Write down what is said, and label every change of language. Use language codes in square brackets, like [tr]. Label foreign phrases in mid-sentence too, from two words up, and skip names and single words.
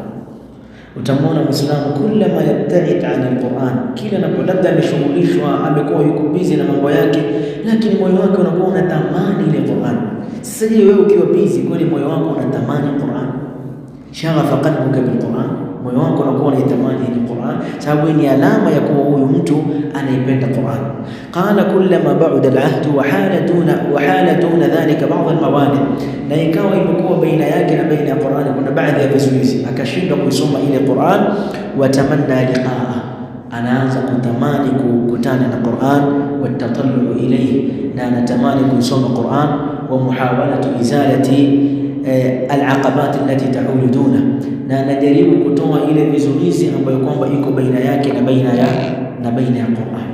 [sw] Utamwona Muislamu [ar] كلما يبتعد عن القرآن, [sw] kila labda ameshughulishwa, amekuwa yuko busy na mambo yake, lakini moyo wake unakuwa unatamani ile Qur'an. Sasa je, wewe ukiwa busy kweli moyo wako unatamani Qur'an? [ar] شغف قلبك بالقرآن, [sw] moyo wako unakuwa unaitamani ile Qur'an, sababu ni alama ya kuwa huyu mtu anaipenda Qur'an. [ar] قال كلما بعد العهد وحال دون ذلك بعض الموانع, [sw] na ikawa imekuwa baina yake na baina ya Qur'an kuna baadhi ya vizuizi, akashindwa kuisoma ile Qur'an. [ar] وتمنى لقاء, [sw] anaanza kutamani kukutana na Qur'an. [ar] وتتطلع إليه, [sw] na anatamani kuisoma Qur'an. [ar] ومحاولة إزالة العقبات التي تحول دون, [sw] na anajaribu kutoa ile vizuizi ambayo kwamba iko baina yake na baina ya Qur'an.